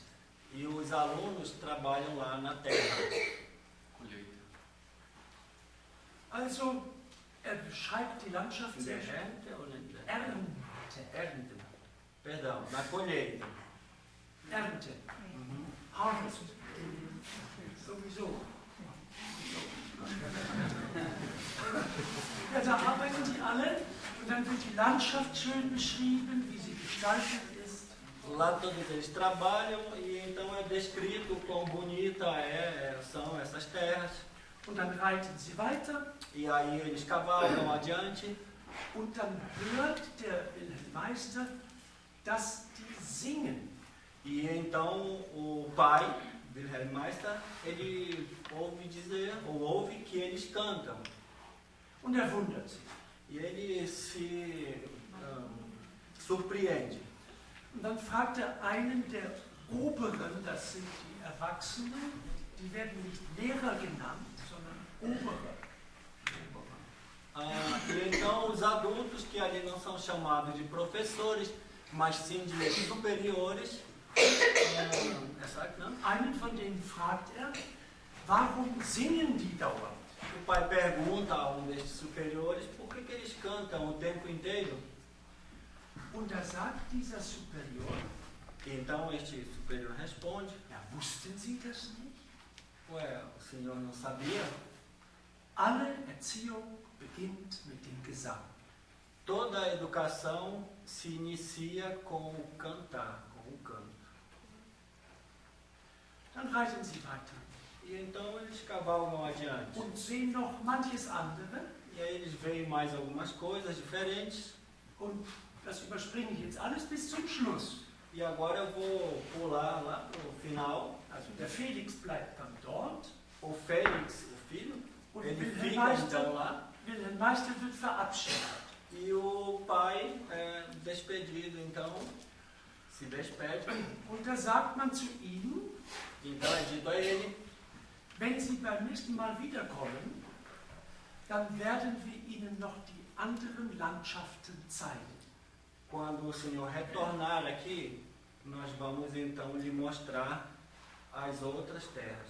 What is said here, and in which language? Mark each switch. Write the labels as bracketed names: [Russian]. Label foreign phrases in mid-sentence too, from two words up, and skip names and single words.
[Portuguese] E os alunos trabalham lá na terra. [German] Also, beschreibt die Landschaft sehr schön. Ernte. [Portuguese] Perdão, na colheita. [German] Ernte. Harvest. Sowieso. Ja, da arbeiten die alle und dann wird die Landschaft schön beschrieben, wie sie gestaltet ist. [Portuguese] Lá todos eles trabalham e então é descrito quão bonita são essas terras. [German] Und dann reiten sie weiter. [Portuguese] E aí eles cavalgam adiante. [German] Und dann hört der Wilhelm Meister, dass die singen. [Portuguese] E então o pai, Wilhelm Meister, ele ouve dizer, ou ouve que eles cantam. [German] Und wundert sich. [Portuguese] E ele se surpreende. [German] Und dann fragt einen der Oberen, das sind die Erwachsenen, die werden nicht Lehrer genannt, sondern Obere. [Portuguese] E então os adultos, que ali não são chamados de professores, mas sim de superiores, [German] einen von denen fragt warum singen die dauernd? [Portuguese] O pai pergunta a destes superiores por que eles cantam o tempo inteiro. [German] Und da sagt dieser Superior, [Portuguese] então este superior responde, [German] wussten Sie das nicht? [Portuguese] Ué, o senhor não sabia? [German] Alle Erziehung beginnt mit dem Gesang. [Portuguese] toda a educação se inicia com o cantar, com o canto. [German] Dann reiten sie weiter [Portuguese] E então eles cavalgam adiante. [German] und sehen noch manches andere. [Portuguese] E aí eles veem mais algumas coisas diferentes. [German] Und das überspringe ich jetzt alles bis zum Schluss. [Portuguese] E agora eu vou pular lá pro final. [German] Also der Felix bleibt dann dort [Portuguese] O Félix, o filho, [German] und [Portuguese] ele [German] Wilhelm [Portuguese] fica então lá. [German] Meister wird verabschiedet. [Portuguese] E o pai é despedido, então se despede. [German] Und da sagt man zu ihm, [Portuguese] Então é dito a ele: [German] wenn Sie beim nächsten Mal wiederkommen, dann werden wir Ihnen noch die anderen Landschaften zeigen. [Portuguese] quando o Senhor retornar aqui, nós vamos então lhe mostrar as outras terras.